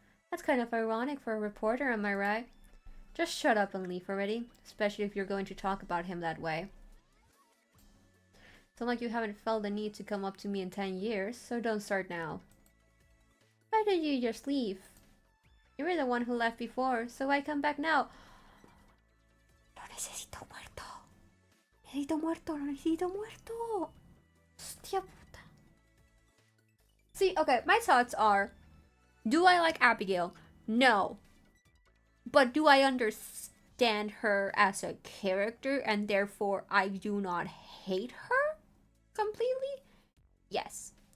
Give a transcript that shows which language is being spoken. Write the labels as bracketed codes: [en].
[en] That's kind of ironic for a reporter, am I right? Just shut up and leave already, especially if you're going to talk about him that way. It's not like you haven't felt the need to come up to me in 10 years, so don't start now. Why don't you just leave? You were the one who left before, so why come back now? [es] Lo necesito muerto. Necesito muerto, lo necesito muerto. Hostia puta. [en] See, okay, my thoughts are, do I like Abigail? No. But do I understand stand her as a character and therefore I do not hate her completely? Yes.